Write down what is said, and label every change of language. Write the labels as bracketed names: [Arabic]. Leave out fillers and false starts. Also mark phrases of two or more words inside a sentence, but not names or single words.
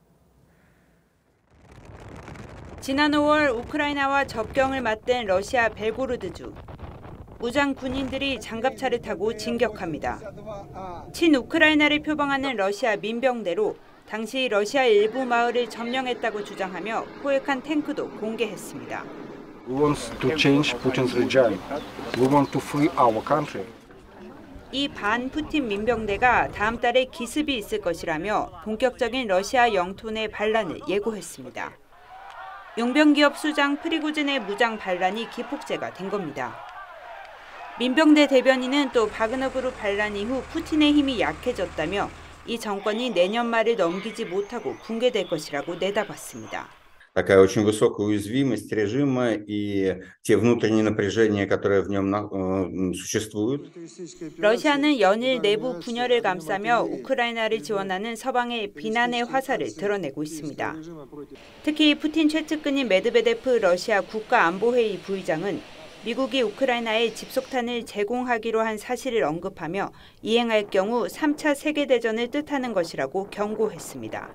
[Korean] 지난 5월 우크라이나와 접경을 맞댄 러시아 벨고로드주. 무장 군인들이 장갑차를 타고 진격합니다. 친우크라이나를 표방하는 러시아 민병대로 당시 러시아 일부 마을을 점령했다고 주장하며 포획한 탱크도 공개했습니다. [English] We want to change Putin's regime. We want to free our country. [Korean] 이 반푸틴 민병대가 다음 달에 기습이 있을 것이라며 본격적인 러시아 영토 내 반란을 예고했습니다. 용병기업 수장 프리고진의 무장 반란이 기폭제가 된 겁니다. 민병대 대변인은 또 바그너 그룹 반란 이후 푸틴의 힘이 약해졌다며 이 정권이 내년 말을 넘기지 못하고 붕괴될 것이라고 내다봤습니다. [Russian] Такая очень высокая уязвимость режима и те внутренние напряжения, которые в нем существуют. [Korean] 러시아는 연일 내부 분열을 감싸며 우크라이나를 지원하는 서방의 비난의 화살을 드러내고 있습니다. 특히 푸틴 최측근인 메드베데프 러시아 국가안보회의 부의장은 미국이 우크라이나에 집속탄을 제공하기로 한 사실을 언급하며 이행할 경우 3차 세계대전을 뜻하는 것이라고 경고했습니다.